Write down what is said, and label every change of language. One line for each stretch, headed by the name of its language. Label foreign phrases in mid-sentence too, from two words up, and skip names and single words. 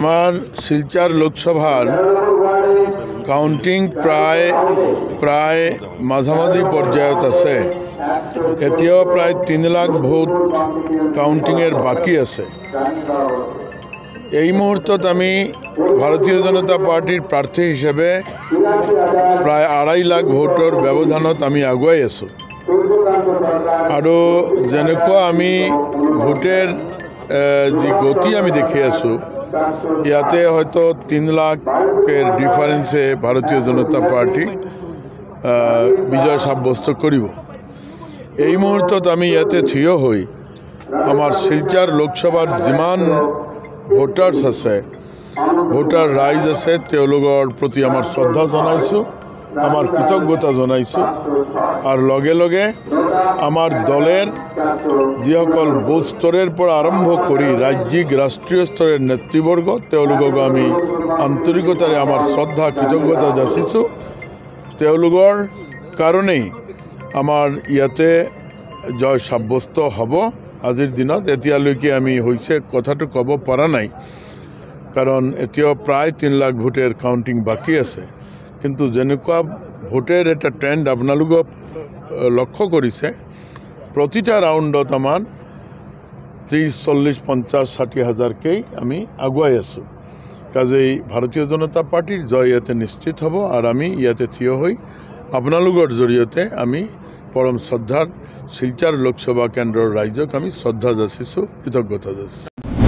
Assamese: আমার শিলচর লোকসভার কাউন্টিং প্রায় মাঝামাঝি পর্যায়ত আছে। এতিয়াও প্রায় 3 লাখ ভোট কাউন্টিংয়ের বাকি আছে। এই মুহূর্তত আমি ভারতীয় জনতা পার্টির প্রার্থী হিসেবে প্রায় 2.5 লাখ ভোটৰ ব্যৱধানত আমি আগুৱাই আছোঁ। আৰু যেনেকুৱা আমি ভোটের যে গতি আমি দেখি আছোঁ, ইয়াতে হয়তো 3 লাখের ডিফারেন্সে ভারতীয় জনতা পার্টি বিজয় সাব্যস্ত করিব। এই মুহূর্তত আমি ইয়াতে থিয় হই আমার শিলচর লোকসভার যিমান ভোটার্স আছে, ভোটার রাইজ আছে, তেওঁলোকৰ প্রতি আমার শ্রদ্ধা জানাইছোঁ, আমার কৃতজ্ঞতা জানাইছোঁ। আর লগে লগে আমার দলের যিসকল বুথ স্তরের পৰা আরম্ভ কৰি রাজ্যিক রাষ্ট্রীয় স্তরের নেতৃবর্গ, তেওঁলোকক আমি আন্তরিকতাৰে আমার শ্রদ্ধা কৃতজ্ঞতা যাচিছোঁ। তেওঁলোকৰ কারণেই আমার ইয়াতে জয় সাব্যস্ত হব। আজিৰ দিনত এতিয়ালৈকে আমি হৈছে কথাটো ক'ব পৰা নাই, কারণ এতিয়াও প্রায় 3 লাখ ভোটের কাউন্টিং বাকি আছে। কিন্তু যেনেকুৱা ভোটের এটা ট্রেন্ড আপোনালোকে লক্ষ্য কৰিছে, প্রতিটা রাউন্ডত আমার 30, 40, 50, 60 হাজারকেই আমি আগুৱাই আছোঁ। কাজেই ভারতীয় জনতা পার্টির জয় ইয়াতে নিশ্চিত হব। আর আমি ইয়াতে থিয় হই আপোনালোকৰ জৰিয়তে আমি পরম শ্রদ্ধার শিলচর লোকসভা কেন্দ্ৰৰ রাইজক আমি শ্রদ্ধা যাচিছোঁ, কৃতজ্ঞতা যাচিছোঁ।